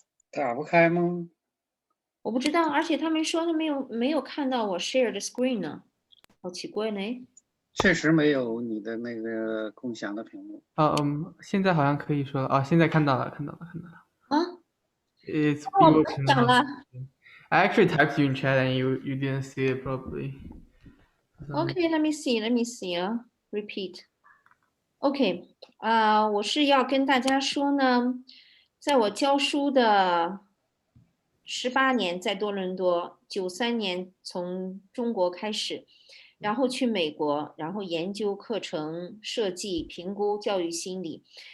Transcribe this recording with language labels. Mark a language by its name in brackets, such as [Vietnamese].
[Chinese] 打不开吗？我不知道，而且他们说他没有看到我 share 的 screen 呢，好奇怪呢。确实没有你的那个共享的屏幕。现在好像可以说了现在看到了。啊 [English] It's [Chinese] 我讲了。 [English] I actually typed you in chat and you didn't see it probably. Okay, let me see. Repeat. [Chinese] Okay, 我是要跟大家说呢，在我教书的18年在多伦多，93年从中国开始，然后去美国，然后研究课程设计、评估教育心理。